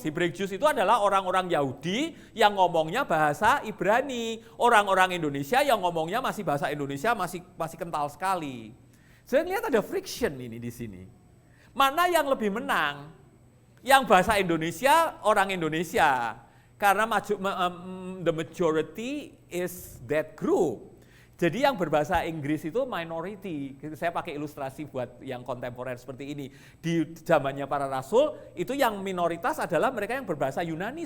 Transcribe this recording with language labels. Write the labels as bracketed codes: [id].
[id] Hebraic Jews itu adalah orang-orang Yahudi yang ngomongnya bahasa Ibrani. Orang-orang Indonesia yang ngomongnya masih bahasa Indonesia masih kental sekali. Saya lihat ada friction ini di sini. Mana yang lebih menang? Yang bahasa Indonesia orang Indonesia. [en] Karena the majority is that group. [id] Jadi yang berbahasa Inggris itu minority. Saya pakai ilustrasi buat yang kontemporer seperti ini. Di zamannya para rasul, itu yang minoritas adalah mereka yang berbahasa Yunani.